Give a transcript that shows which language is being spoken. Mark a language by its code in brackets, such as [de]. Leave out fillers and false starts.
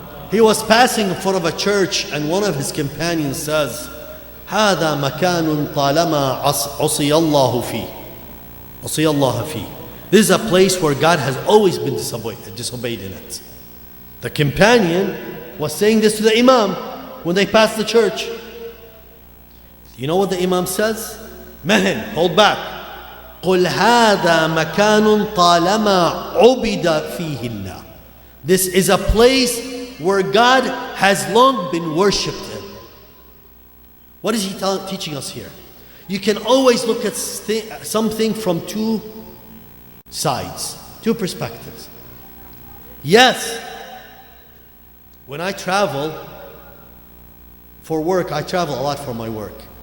[en] He was passing in front of a church and one of his companions says, [ar] هذا مكان طالما عصي الله فيه. عصي الله فيه. [en] This is a place where God has always been disobeyed in it. The companion was saying this to the Imam when they passed the church. You know what the Imam says? Mehen, hold back. [ar] قل هذا مكان طالما عبد فيه الله. [en] This is a place where God has long been worshipped in. What is he teaching us here? You can always look at something from two sides, two perspectives. Yes, when I travel for work, I travel a lot for my work.